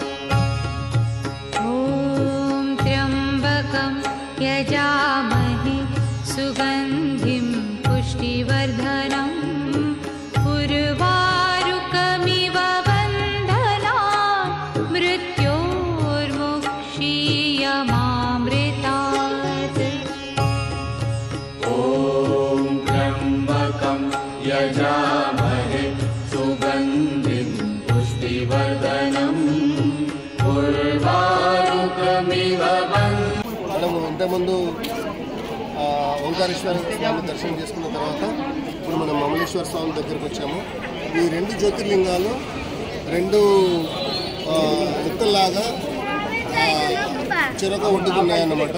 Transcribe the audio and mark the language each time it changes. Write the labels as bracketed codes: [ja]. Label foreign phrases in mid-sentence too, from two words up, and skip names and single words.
[sa] ॐ त्र्यम्बकं यजामहे सुगन्धिं पुष्टिवर्धनम् उर्वारुकमिव बन्धनान् मृत्योर्मुक्षीयमामृतात्। ॐ त्र्यम्बकं यजामहे सुगन्धिं पुष्टिवर्धनम् उर्वारुकमिव [te] మనము ఇంతకుముందు ఓంకారేశ్వర స్వామి దర్శనం చేసుకున్న తర్వాత ఇప్పుడు మనం మమలేశ్వర స్వామి దగ్గరకు వచ్చాము. ఈ రెండు జ్యోతిర్లింగాలు రెండు గుట్టల్లాగా చెరొక ఒడ్డుకున్నాయన్నమాట.